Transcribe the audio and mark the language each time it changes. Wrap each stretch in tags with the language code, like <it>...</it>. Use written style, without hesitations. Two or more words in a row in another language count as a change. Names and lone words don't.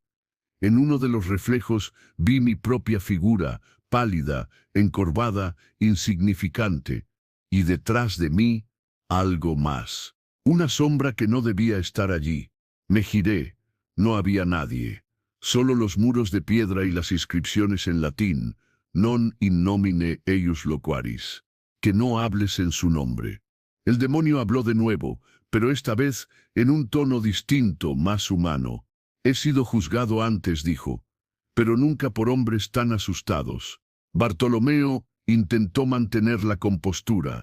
<es>En uno de los reflejos vi mi propia figura, pálida, encorvada, insignificante. Y detrás de mí, algo más. Una sombra que no debía estar allí. Me giré. No había nadie. Solo los muros de piedra y las inscripciones en latín:</es> <la>«Non in nomine eius loquaris».</la> <es>Que no hables en su nombre. El demonio habló de nuevo, pero esta vez en un tono distinto, más humano. «He sido juzgado antes», dijo, «pero nunca por hombres tan asustados». Bartolomeo intentó mantener la compostura.</es>